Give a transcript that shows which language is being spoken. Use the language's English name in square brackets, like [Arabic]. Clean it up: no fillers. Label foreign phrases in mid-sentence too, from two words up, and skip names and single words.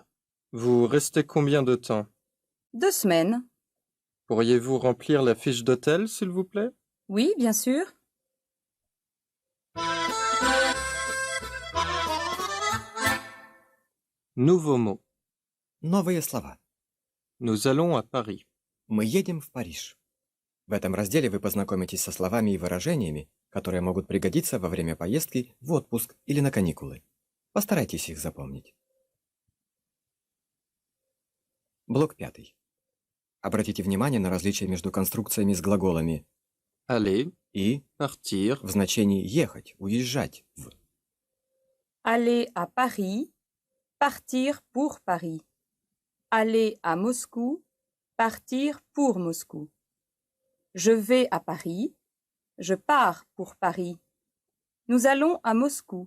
[French] Vous restez combien de temps? 2 semaines. Pourriez-vous remplir la fiche d'hôtel, s'il vous plaît? Oui, bien sûr. Nouveau mot. [Russian] Новые слова. [French] Nous allons à Paris. [Russian] Мы едем в Париж. В этом разделе вы познакомитесь со словами и выражениями, которые могут пригодиться во время поездки в отпуск или на каникулы. Постарайтесь их запомнить. Блок 5. Обратите внимание на различия между конструкциями с глаголами [French] Aller, [Russian] «и» [French] partir, [Russian] в значении «ехать», «уезжать» в. [French] Aller à Paris, partir pour Paris. Aller à Moscou, partir pour Moscou. Je vais à Paris, je pars pour Paris. Nous allons à Moscou.